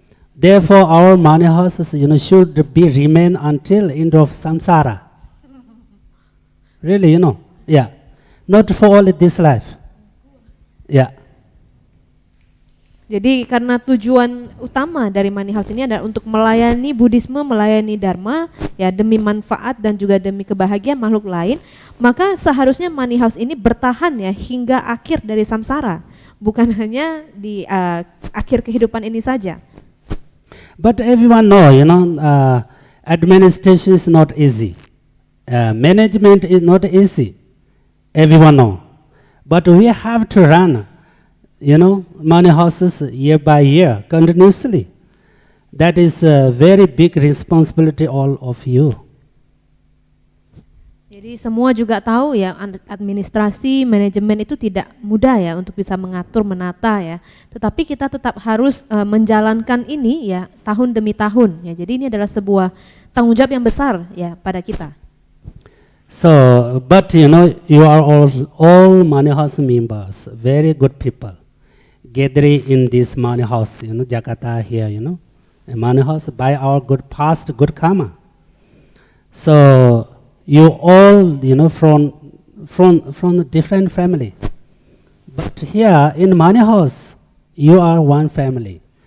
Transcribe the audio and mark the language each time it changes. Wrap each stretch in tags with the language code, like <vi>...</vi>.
<en>Therefore, our money houses, should be remain until end of samsara. Really, yeah, not for all this life. Yeah.</en> <id>Jadi karena tujuan utama dari money house ini adalah untuk melayani Buddhisme, melayani Dharma, ya demi manfaat dan juga demi kebahagiaan makhluk lain, maka seharusnya money house ini bertahan ya hingga akhir dari samsara, bukan hanya di akhir kehidupan ini saja.</id> <en>But everyone know, administration is not easy. Management is not easy. Everyone know. But we have to run money houses year by year, continuously. That is a very big responsibility all of you.</en> <id>Jadi semua juga tahu ya administrasi, manajemen itu tidak mudah ya untuk bisa mengatur, menata ya. Tetapi kita tetap harus menjalankan ini ya tahun demi tahun ya. Jadi ini adalah sebuah tanggung jawab yang besar ya pada kita.</id> <en>So, but you are all money house members, very good people. Gathering in this money house, Jakarta here, a money house by our past good karma. So you all, from a different family, but here in money house, you are one family.</en>